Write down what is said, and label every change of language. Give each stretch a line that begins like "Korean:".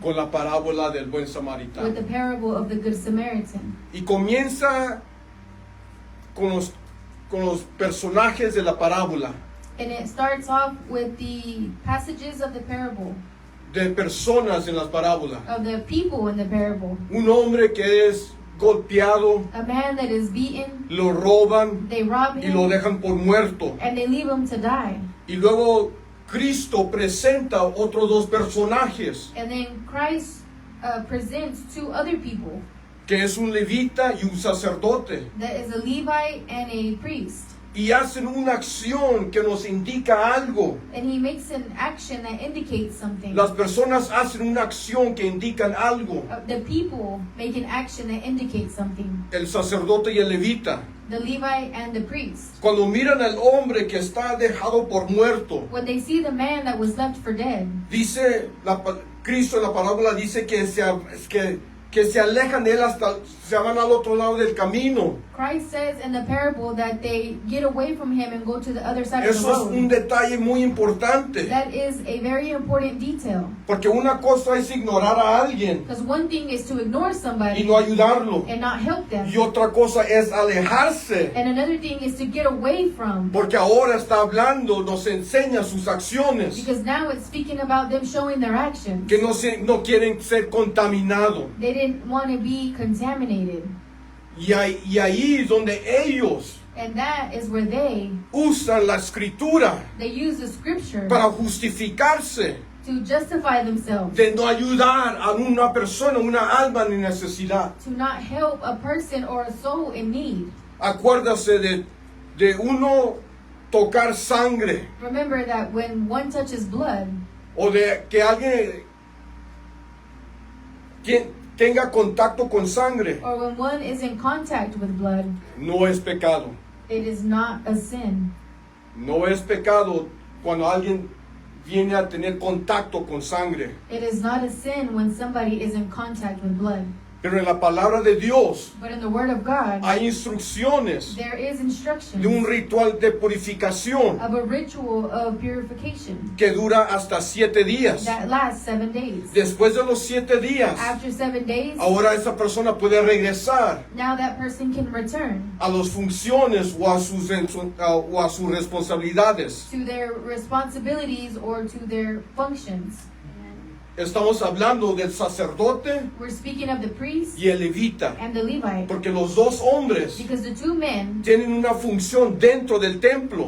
Spanish: con la parábola del buen
English: with the
Spanish: samaritano.
English: parable of the Good Samaritan.
Spanish: Y comienza con los personajes de la parábola,
English: And it starts off with the passages of the parable,
Spanish: de personas en las parábolas.
English: of the people in the parable.
Spanish: Un hombre que es golpeado,
English: A man that is beaten,
Spanish: lo roban
English: they rob
Spanish: y lo
English: him,
Spanish: dejan por muerto.
English: and they leave him to die.
Spanish: Y luego Cristo presenta otros dos personajes,
English: And then Christ presents two other people,
Spanish: que es un levita y un sacerdote.
English: that is a Levite and a priest.
Spanish: Y hacen una acción que nos indica algo.
English: And he makes an action that indicates something.
Spanish: Las personas hacen una acción que indican algo.
English: The people make an action that indicates something.
Spanish: El sacerdote y el levita.
English: The Levite and the priest.
Spanish: Cuando miran al hombre que está dejado por muerto,
English: When they see the man that was left for dead,
Spanish: dice Cristo en la parábola dice que se alejan de él hasta se van al otro lado del camino.
English: Christ says in the parable that they get away from him and go to the other side of the
Spanish: Eso es un
English: road.
Spanish: detalle muy importante,
English: That is a very important detail.
Spanish: porque una cosa es ignorar a alguien
English: Because one thing is to ignore
Spanish: y
English: somebody
Spanish: no ayudarlo,
English: and not help them.
Spanish: y otra cosa es alejarse,
English: And another thing is to get away from.
Spanish: porque ahora está hablando, nos enseña sus acciones,
English: Because now it's speaking about them showing their actions.
Spanish: que no quieren ser contaminados.
English: They didn't want to be contaminated.
Spanish: Y ahí es donde ellos
English: And that is where they
Spanish: usan la escritura
English: use the scripture
Spanish: para justificarse
English: to justify themselves,
Spanish: de no ayudar a una persona, una alma en necesidad.
English: to not help a person or a soul in need.
Spanish: Acuérdase de uno tocar sangre
English: Remember that when one touches blood,
Spanish: o de que alguien tenga contacto con sangre,
English: or when one is in contact with blood,
Spanish: no es pecado.
English: it is not a sin.
Spanish: No es pecado cuando alguien viene a tener contacto con sangre.
English: It is not a sin when somebody is in contact with blood.
Spanish: Pero en la palabra de Dios
English: But in the Word of God,
Spanish: hay instrucciones
English: there is
Spanish: de un
English: instruction
Spanish: ritual de purificación
English: of a ritual of purification
Spanish: que dura hasta 7 días.
English: that lasts 7 days.
Spanish: Después de los 7 días,
English: After 7 days,
Spanish: ahora esa persona puede regresar
English: now that person can return
Spanish: a las funciones o a sus responsabilidades.
English: to their responsibilities or to their functions.
Spanish: Estamos hablando del sacerdote
English: We're speaking of the priest
Spanish: y el levita,
English: and the Levite,
Spanish: porque los dos hombres
English: because the two men,
Spanish: tienen una función dentro del templo.